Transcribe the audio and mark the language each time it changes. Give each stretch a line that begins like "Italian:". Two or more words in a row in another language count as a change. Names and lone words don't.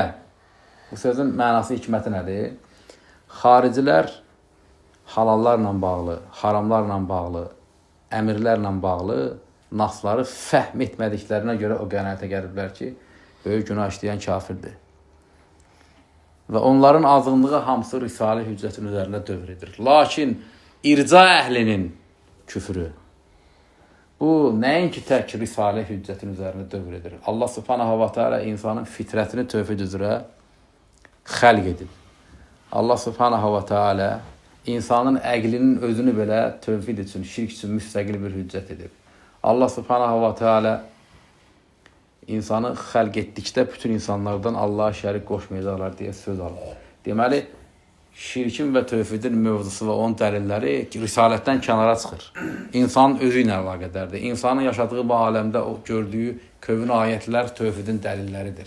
Azerbaijani: Bu sözün mənası, hikməti nədir? Xaricilər halallarla bağlı, haramlarla bağlı, əmirlərlə bağlı nasları fəhm etmədiklərinə görə o qənaətə gəliblər ki, böyük günah işləyən kafirdir. Və onların azınlığı hamısı Risalə hüccətin üzərində dövr edir. Lakin irca əhlinin küfrü, bu nəinki tək Risalə hüccətin üzərində dövr edir.
Arabic: الله سبحانه وتعالى
Azerbaijani: insanın fitrətini tövhid üzrə xəlq edib.
Arabic: الله سبحانه وتعالى
Azerbaijani: insanın əqlinin özünü belə tövhid üçün, şirk üçün müstəqil bir hüccət edib.
Arabic: الله سبحانه وتعالى
Azerbaijani: insanı xəlq etdikdə bütün insanlardan Allaha şərik qoşmayacaqlar deyə söz alır. Deməli, şirkin və tövhidin mövzusu və onun dəlilləri risalətdən kənara çıxır. İnsanın özü ilə əlaqədardır. İnsanın yaşadığı bu aləmdə o gördüyü kövün ayətlər tövhidin dəlilləridir.